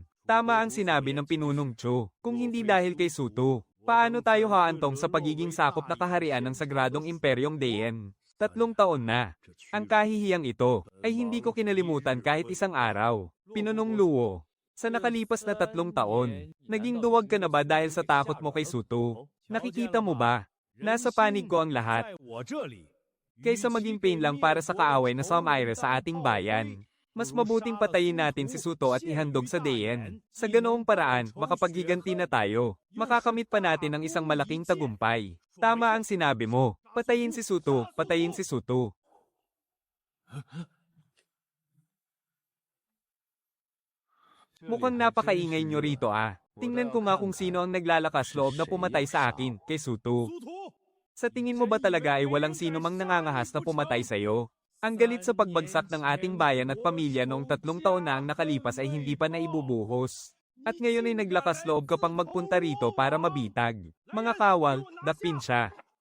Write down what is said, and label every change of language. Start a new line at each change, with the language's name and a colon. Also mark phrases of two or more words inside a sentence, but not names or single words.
Filipino: Tama ang sinabi ng pinunong Chu. Kung hindi dahil kay Suto, paano tayo haantong sa pagiging sakop na kaharian ng sagradong imperyong Dayan? 3 taon na. Ang kahihiyang ito ay hindi ko kinalimutan kahit isang araw. Pinunong Luo. Sa nakalipas na 3 taon, naging duwag ka na ba dahil sa takot mo kay Suto? Nakikita mo ba? Nasa panig ko ang lahat.
Chinese: 在我这里，
Filipino: Kaysa maging pain lang para sa kaaway na Somaira sa ating bayan. Mas mabuting patayin natin si Suto at ihandog sa Dayan. Sa ganoong paraan, makapaghiganti na tayo. Makakamit pa natin ang isang malaking tagumpay. Tama ang sinabi mo. Patayin si Suto, patayin si Suto. Mukhang napakaingay nyo rito ah. Tingnan ko nga kung sino ang naglalakas loob na pumatay sa akin, kay Suto. 殊途， Sa tingin mo ba talaga ay walang sino mang nangangahas na pumatay sa'yo? Ang galit sa pagbagsak ng ating bayan at pamilya noong 3 taon na ang nakalipas ay hindi pa naibubuhos. At ngayon ay naglakas loob ka pang magpunta rito para mabitag. Mga kawal, dakpin siya.